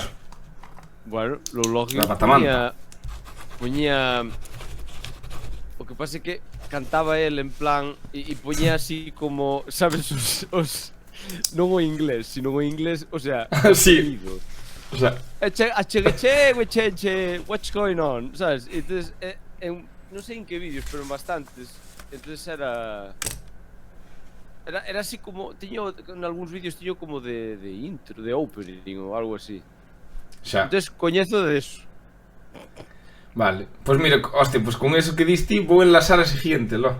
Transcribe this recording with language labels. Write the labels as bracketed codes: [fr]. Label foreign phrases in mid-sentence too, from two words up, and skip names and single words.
[gl] Bueno, Loulogio La Batamanta. Poñía... O que pasa é que cantaba el en plan e poñía así como, sabes, os non o inglés, sino o inglés, [es] o sea, sí. O sea, [en] what's going on, [gl] sabes? Entonces, non sei en que vídeos, pero en bastantes. Entonces era así como, tiño en algúns vídeos tiño como de intro, de opening ou algo así. xa. Entonces coñezo de eso. Vale, pois mira, hostia, pois con eso que diste vou enlazar a seguinte, lo.